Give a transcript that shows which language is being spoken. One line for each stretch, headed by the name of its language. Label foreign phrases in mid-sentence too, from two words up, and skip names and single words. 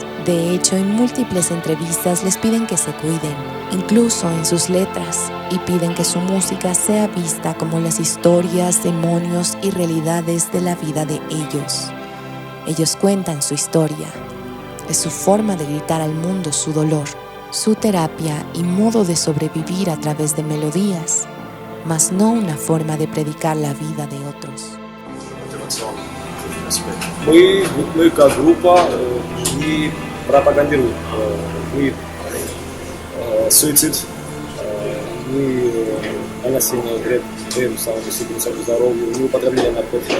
Spanish: De hecho, en múltiples entrevistas les piden que se cuiden, incluso en sus letras, y piden que su música sea vista como las historias, demonios y realidades de la vida de ellos. Ellos cuentan su historia. Es su forma de gritar al mundo su dolor, su terapia y modo de sobrevivir a través de melodías, mas no una forma de predicar la vida de otros.
Russian: Мы как группа не пропагандируем ни суицид, ни нанесение вред своему самому здоровью, ни употребление наркотиков.